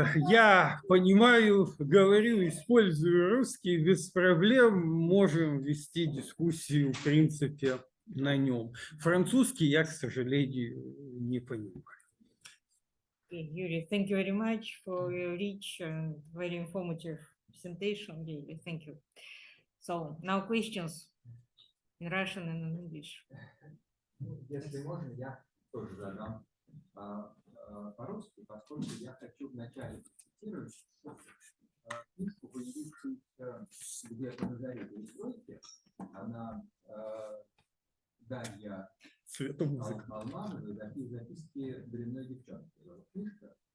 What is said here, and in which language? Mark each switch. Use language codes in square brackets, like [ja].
[ru] Я понимаю, говорю, использую русский без проблем, можем вести дискуссию, в принципе, на нем. Французский я, к сожалению, не понимаю. [en] Yurii, thank you very much for your rich and very informative presentation. Really, thank you. So now questions in Russian and in English. [ru] Если можно, я тоже задам по-русски, поскольку я хочу вначале процитировать книжку, появившуюся где-то на заре перестройки. Она Дарья Алмановой, записки дрянной девчонки. Книжка.